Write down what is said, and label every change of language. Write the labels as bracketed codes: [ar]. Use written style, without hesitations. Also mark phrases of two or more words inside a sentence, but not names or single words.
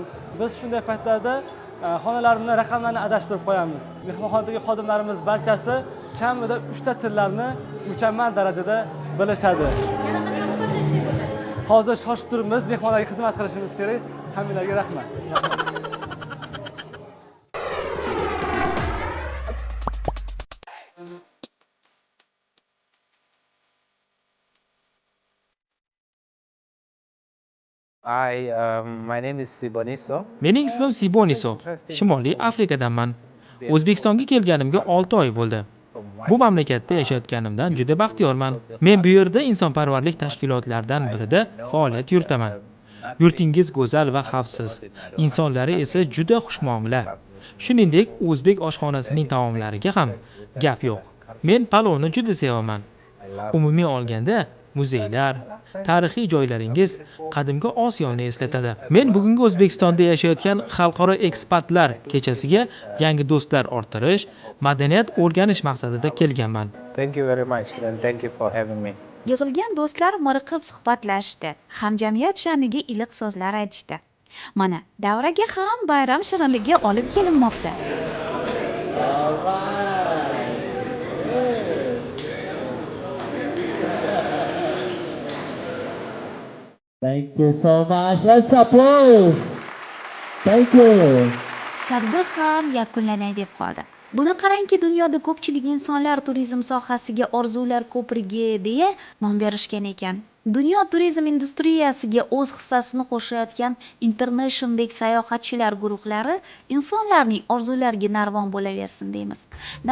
[uz] Biz shunday paytlarda xonalarni raqamlarini adashtirib qo'yamiz. Mehmonxonadagi xodimlarimiz barchasi kamida 3 ta tillarni mukammal darajada bilishadi. Yana qancha suhbatlashsak bo'ladi? Hozir shoshib turibmiz, mehmonlarga xizmat qilishimiz kerak. Hammalarga rahmat. [en] My name is Siboniso. [uz] Mening ismim Siboniso. Shimoliy Afrikadanman. O'zbekistonga kelganimga 6 oy bo'ldi. Bu mamlakatda yashayotganimdan juda baxtiyorman. Men bu yerda insonparvarlik tashkilotlaridan birida faoliyat yuritaman. Yurtingiz go'zal va xavfsiz. Insonlari esa juda xushmuomala. Shuningdek, o'zbek oshxonasining taomlariga ham gap yo'q. Men palovni juda sevaman. Umumiy olganda, muzeylar, tarixiy joylaringiz qadimgi Osiyoni eslatadi. Men bugungi O'zbekistonda yashayotgan xalqaro ekspertlar kechasiga yangi do'stlar orttirish, madaniyat o'rganish maqsadida kelganman. [en] Thank you very much and thank you for having me. [uz] Yig'ilgan do'stlar miriqib suhbatlashdi, hamjamiyat sha'niga iliq so'zlar aytishdi. Mana, davraga ham bayram shirinligi olib kelinmoqda. [en] Thank you so much. Let's applause. Thank you. [uz] Tadbir ham yakunlanay deb qoldi. Buni qarangki, dunyoda ko'pchilik insonlar turizm sohasiga orzular ko'prigi deya nom berishgan ekan. Dunyo turizm industriyasiga o'z hissasini qo'shayotgan Internationaldek sayohatchilar guruhlari insonlarning orzulariga narvon bo'laversin deymiz.